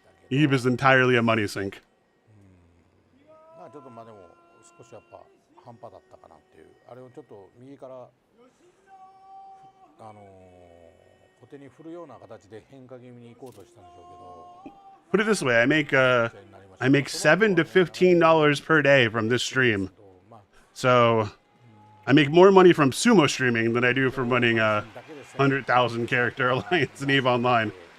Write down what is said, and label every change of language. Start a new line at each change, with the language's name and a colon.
English: Eve is entirely a money sink.
Japanese: ちょっとでも少しやっぱ半端だったかなっていう、あれをちょっと右から小手に振るような形で変化気味に行こうとしたんでしょうけど。
English: Put it this way, I make $7 to $15 per day from this stream. So I make more money from sumo streaming than I do from running a 100,000 character alliance in EVE Online.